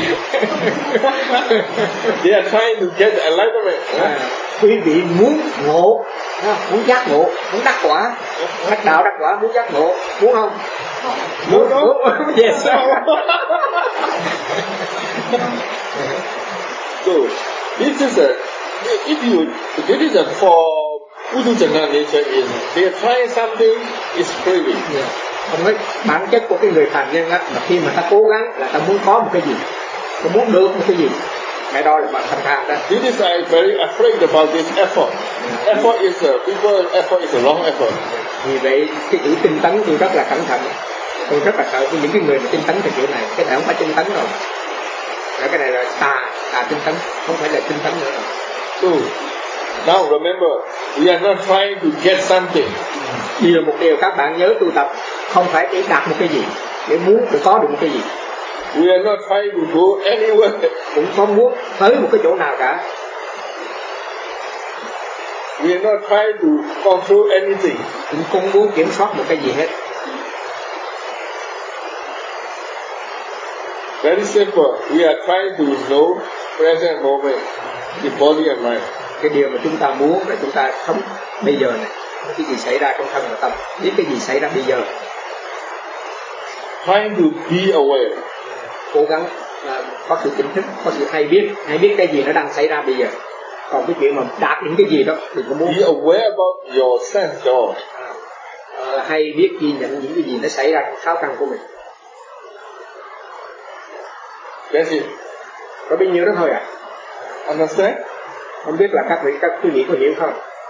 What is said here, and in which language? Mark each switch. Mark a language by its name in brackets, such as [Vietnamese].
[English] They are trying to get enlightenment. [Vietnamese] Quý vị muốn ngộ, muốn giác ngộ, muốn đắc quả, đắc đạo đắc quả, muốn giác ngộ, muốn không? Muốn. [English] Yes. So, this is a if you this is a for Buddhist nature is they try something is craving. Yeah. [Vietnamese] Còn cái bản chất của cái người phàm nhân á là khi mà ta cố gắng là ta muốn có một cái gì, ta muốn được một cái gì, cái đó là bản thân ta. [English] This is I very afraid about this effort. Yeah. Effort is a people effort is a wrong effort. Yeah. [Vietnamese] Vì vậy cái chữ tinh tấn tôi rất là cẩn thận, tôi rất là sợ với những cái người mà tinh tấn từ kiểu này, cái này không phải tinh tấn rồi, cái này là tà tinh tấn, không phải là tinh tấn nữa. Rồi. [English] So, now remember, we are not trying to get something. [Vietnamese] Điều một điều các bạn nhớ tu tập không phải để đạt một cái gì, để muốn để có được một cái gì. [English] We are not trying to go anywhere. [Vietnamese] Cũng không muốn tới một cái chỗ nào cả. [English] We are not trying to control anything. [Vietnamese] Cũng không muốn kiểm soát một cái gì hết. [English] Very simple. We are trying to know present moment, the body and mind. [Vietnamese] Cái điều mà chúng ta muốn là chúng ta sống bây giờ này. Cái gì xảy ra trong thân và tâm, biết cái gì xảy ra bây giờ. [English] Trying to be aware. [Vietnamese] Cố gắng có sự tỉnh thức, có sự hay biết cái gì nó đang xảy ra bây giờ. Còn cái chuyện mà đạt những cái gì đó thì có muốn. [English] Be aware about your sense of. [Vietnamese] Hay biết ghi nhận những cái gì nó xảy ra trong sáu căn của mình. [English] That's it. [Vietnamese] Có bao nhiêu đó thôi à? [English] Understand? [Vietnamese] Không biết là các vị, các quý vị có hiểu không?